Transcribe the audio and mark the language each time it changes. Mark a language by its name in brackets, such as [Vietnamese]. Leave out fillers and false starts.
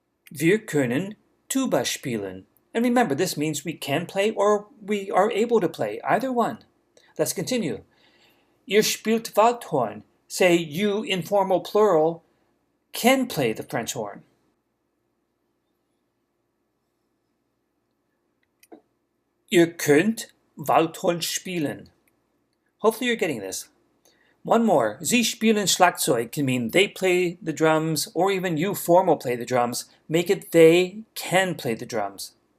[German] Wir können Tuba spielen. [English] And remember, this means we can play or we are able to play, either one. Let's continue. [German] Ihr spielt Waldhorn. [English] Say you, informal plural, can play the French horn. [German] Ihr könnt Waldhorn spielen. [English] Hopefully you're getting this. One more. [German] Sie spielen Schlagzeug [English] can mean they play the drums, or even you, formal, play the drums. Make it they can play the drums.